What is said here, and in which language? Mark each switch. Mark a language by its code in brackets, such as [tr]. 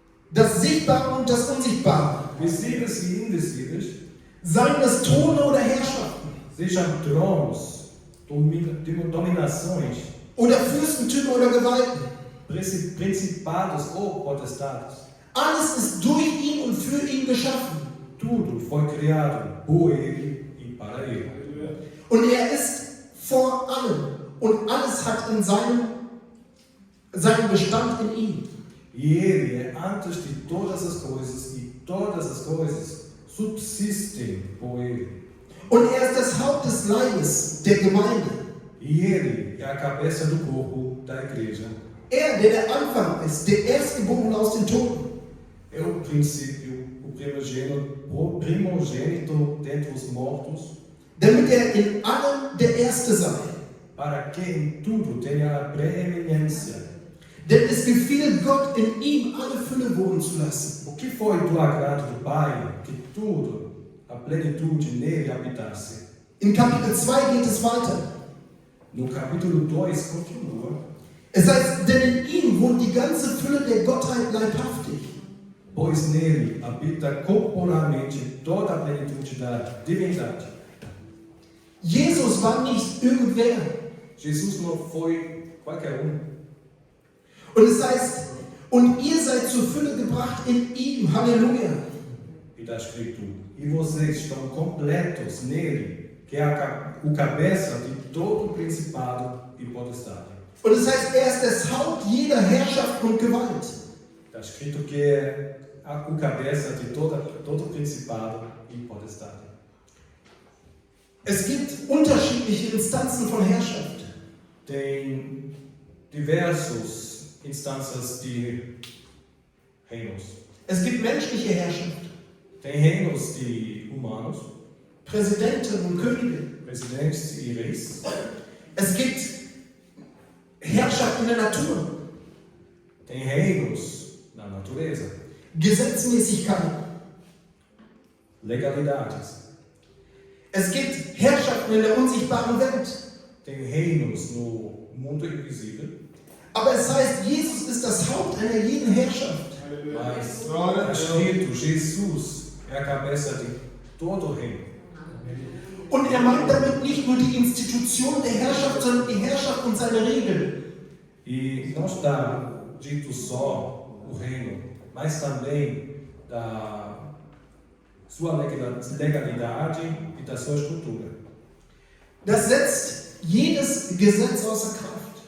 [de] das Sichtbare und das Unsichtbare, [pt] visíveis e invisíveis, [de] seien es Throne oder Herrschaften [pt] sejam tronos, dominações, [de] oder Fürstentümer oder Gewalten. [pt] principados ou potestades. [de] Alles ist durch ihn und für ihn geschaffen. [pt] Tudo foi criado por ele e para ele. [de] Und er ist vor allem und alles hat in seinen Bestand in ihm. [pt] E ele é antes de todas as coisas e todas as coisas subsistem por ele. [de] Und er ist das Haupt des Leibes, der Gemeinde. [pt] E ele é a cabeça do corpo da igreja. [de] Er, der der Anfang ist, der Erstgeborene aus den Toten. [pt] É o princípio, o primogênito dentre os mortos, [de] Damit er in allem der Erste sei. [pt] para que em tudo tenha a preeminência. [de] Denn es gefiel Gott, in ihm alle Fülle wohnen zu lassen. [pt] O que foi do agrado do Pai que tudo, a plenitude nele habitasse? [de] In Kapitel 2 geht es weiter. [pt] No capítulo 2 continua. [de] Es heißt, denn in ihm wohnt die ganze Fülle der Gottheit leibhaftig. [pt] Pois nele habita corporalmente toda a plenitude da divindade. [de] Jesus war nicht irgendwer. [pt] Jesus não foi qualquer [de] Und es heißt, und ihr seid zur Fülle gebracht in ihm. Halleluja. [pt] E está escrito, e vocês estão completos nele, que é o cabeça de todo principado e potestade. [de] Und es heißt, er ist das Haupt jeder Herrschaft und Gewalt. [pt] Está escrito que é o cabeça de todo principado e potestade. [de] Es gibt unterschiedliche Instanzen von Herrschaft. [pt] Tem diversas instâncias de reinos. [de] Es gibt menschliche Herrschaft, [pt] Tem reinos de humanos, [de] Präsidenten und Könige. [pt] presidentes e reis. [de] Es gibt Herrschaft in der Natur, [pt] Tem reinos na natureza, [de] Gesetzmäßigkeiten. [pt] legalidades. [de] Es gibt Herrschaften in der unsichtbaren Welt. [pt] Tem reinos no mundo invisível, [de] Aber es heißt, Jesus ist das Haupt einer jeden Herrschaft. [pt] mas está escrito, Jesus é a cabeça de todo reino. [de] Und er meint damit nicht nur die Institution der Herrschaft, sondern die Herrschaft und seine Regeln. [pt] E não está dito só o reino, mas também da sua legalidade e da sua estrutura. [de] Das setzt jedes Gesetz außer Kraft.